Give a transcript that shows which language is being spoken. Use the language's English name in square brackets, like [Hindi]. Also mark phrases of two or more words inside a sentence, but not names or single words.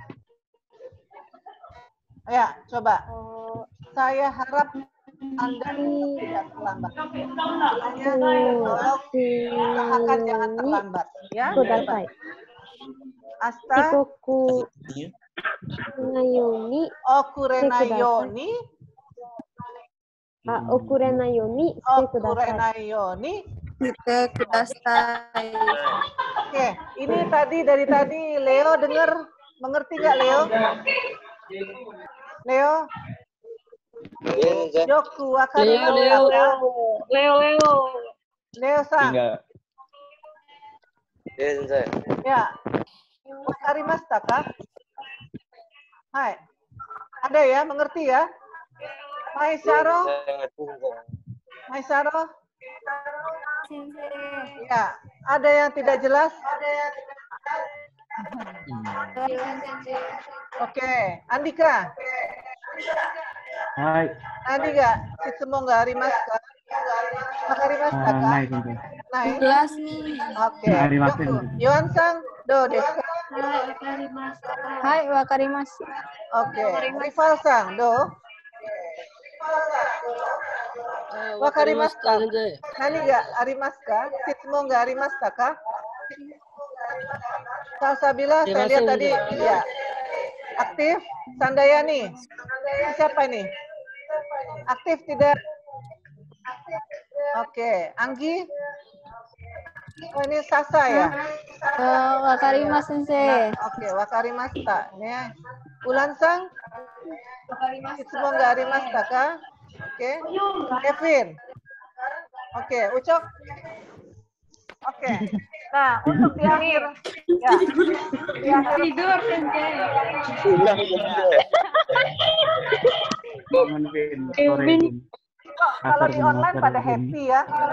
[Indonesian] Ya, coba. Saya harap Anda tidak terlambat. Tolong usahakan jangan terlambat. Ya, coba. Asta [Japanese] 遅れないように遅れないようにしてください. [Indonesian] Oke, ini dari tadi Leo mengerti nggak Leo? Leo? [Japanese] よく分かりましたか? [Indonesian] Leo-san. Ya. [Japanese] 分かりましたか? Hai. [Indonesian] Ada ya, mengerti ya? Maisaro? Maisaro? Ya, ada yang tidak jelas? Oke, Andika. [Japanese] Hai. [Indonesian] Andika, [Japanese] 質問がありますか? 分かりましたか? Nai. [Indonesian] Jelas. Oke. [Japanese] Yohan-san, どうですか? はい、分かります. [Indonesian] Oke. [Japanese] Rival-san, どう？分かりますか? 何がありますか？質問がありますか? [Indonesian] Salsabila, saya lihat tadi, ya. Aktif, Sandayani. Siapa ini? Aktif tidak? Oke, Anggi? Oh, ini Sasa ya? [Japanese] 分かります先生. Oke, 分かりました. Ya. Ulan-san? 質問がありましたか? [Indonesian] Oke. Kevin? Oke, Ucok? Oke. Nah, untuk di akhir, ya. Di akhir Tidur sensei. kalau di online pada happy ya.